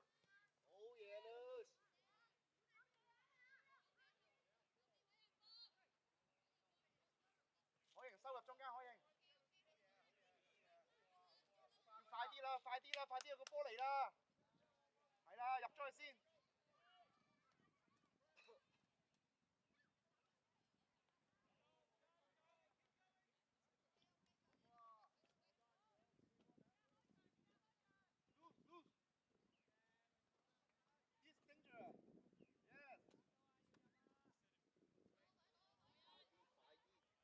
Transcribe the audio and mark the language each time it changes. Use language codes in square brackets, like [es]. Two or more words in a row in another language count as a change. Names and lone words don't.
[yue] 好嘢啦！可型收入中間，可型。快啲啦！快啲啦！快啲有個波嚟啦！係啦，入咗去先。Loose. [en] This is dangerous. Yes. [yue] 快啲！